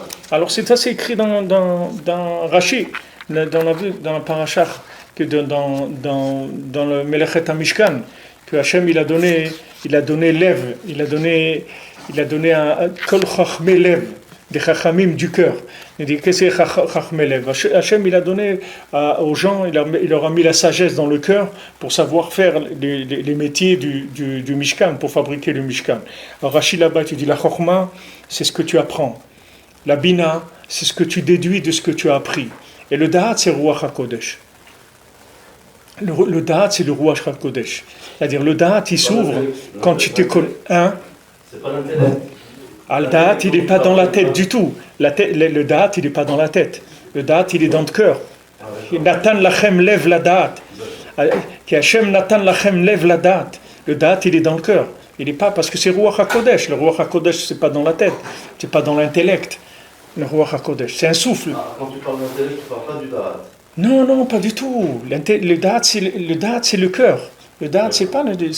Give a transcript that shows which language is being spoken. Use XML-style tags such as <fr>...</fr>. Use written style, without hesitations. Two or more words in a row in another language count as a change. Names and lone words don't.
<fr>Alors c'est ça, c'est écrit dans Rashi, dans la paracha, que dans le</fr> <he>מלאכת המשכן,</he> <fr>que Hachem il a donné Lev, il a donné un</fr> <he>כל חכמי לב,</he> <fr>des chachamim du cœur. Il dit qu'est-ce que c'est</fr> <he>חכם לב?</he> <fr>Hachem, il a donné aux gens, il leur a mis la sagesse dans le cœur pour savoir faire les métiers du Mishkan, pour fabriquer le Mishkan. Alors Rachid là-bas, tu dis la chokma, c'est ce que tu apprends. La bina, c'est ce que tu déduis de ce que tu as appris. Et le da'at, c'est le</fr> <he>רוח הקודש.</he> <fr>Le da'at, c'est le</fr> <he>רוח הקודש.</he> <fr>C'est-à-dire le da'at, il s'ouvre quand tu te connais. Hein? C'est pas l'intellect. Le da'at, il n'est pas dans la tête du tout. Le da'at, il n'est pas dans la tête. Le da'at, il est dans le cœur.</fr> <he>נתן לכם לב לדעת. כי השם נתן לכם לב לדעת.</he> <fr>Le da'at, il est dans le cœur. Il n'est pas parce que c'est</fr> <he>רוח הקודש.</he> <fr>Le</fr> <he>רוח הקודש,</he> <fr>c'est pas dans la tête. C'est pas dans l'intellect. Le</fr> <he>רוח הקודש,</he> <fr>c'est un souffle. Quand tu parles d'intellect, tu parles pas du da'at. Non, pas du tout. Le da'at, c'est le cœur. Le da'at, c'est pas le...</fr>